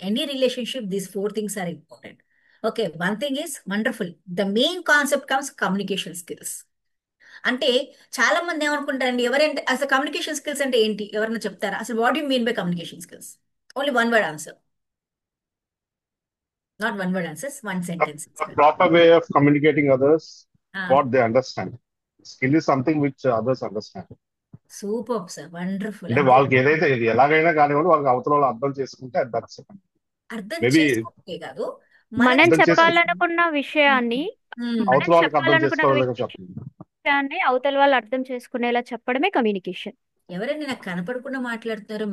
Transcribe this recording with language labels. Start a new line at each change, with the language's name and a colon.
English: Any relationship these 4 things are important. Okay, one thing is wonderful. The main concept comes communication skills.
Telugu: అంటే చాలా మంది ఏమనుకుంటారండి, ఎవరంటే అసలు communication skills అంటే ఏంటి ఎవరైనా చెప్తారా?
English: అసలు what you mean by communication skills? Only one word answer, not one word answers, one sentence. A proper way of communicating others, what they understand. Skill is something which others understand. Super sir, wonderful.
Telugu: అంటే వాళ్ళకి ఏదైతే ఇది ఎలాగైనా కానివ్వండి, వాళ్ళకి అవతల వాళ్ళు అర్థం చేసుకుంటే దట్స్ అర్థం
English: maybe
Telugu: చేసుకోకే కాదు, మనం అర్థం చేసుకో చెప్పాలనుకున్న విషయాన్ని అవతల వాళ్ళకి అర్థం చేసుకోవాలని చెప్పండి. అవతల వాళ్ళు అర్థం చేసుకునేలా చెప్పడమే కమ్యూనికేషన్. ఎవరండి నాకు కనపడకుండా మాట్లాడుతున్నారు?